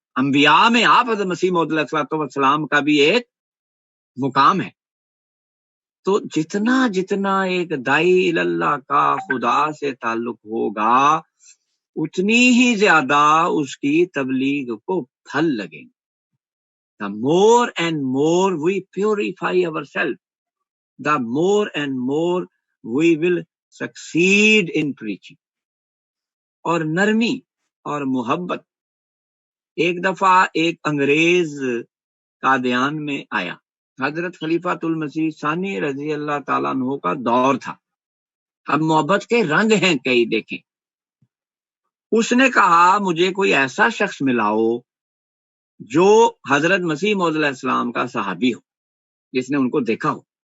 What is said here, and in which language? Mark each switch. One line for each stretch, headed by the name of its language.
Urdu: انبیاء میں آپ حضرت مسیح موعود علیہ السلام کا بھی ایک مقام ہے. تو جتنا ایک داعی اللہ کا خدا سے تعلق ہوگا اتنی ہی زیادہ اس کی تبلیغ کو پھل لگیں گے.
English: The more and more we purify ourselves, the more and more we will succeed in preaching.
Urdu: اور نرمی اور محبت. ایک دفعہ ایک انگریز قادیان میں آیا. حضرت خلیفۃ المسیح ثانی رضی اللہ تعالیٰ عنہ کا دور تھا. اب محبت کے رنگ ہیں کئی دیکھیں. اس نے کہا مجھے کوئی ایسا شخص ملاؤ جو حضرت مسیح موعود علیہ السلام کا صحابی ہو، جس نے ان کو دیکھا ہو.